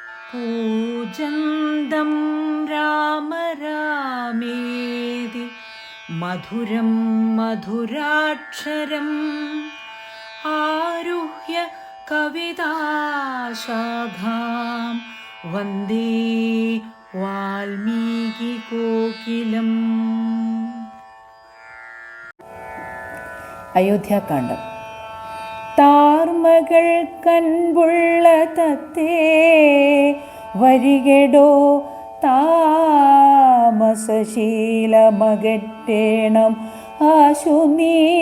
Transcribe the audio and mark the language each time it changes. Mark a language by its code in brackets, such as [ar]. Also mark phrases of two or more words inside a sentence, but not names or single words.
[sa] पूजन्तं राम रामेति मधुरं मधुराक्षरम् आरुह्य कविताशाखां वन्दे वाल्मीकिकोकिलम्. [ml] അയോധ്യാകാന്ഡം. താർമകൾ കൺപുള്ള തത്തേ വരികടോ താമസശീലമകറ്റേണം ആശു നീ.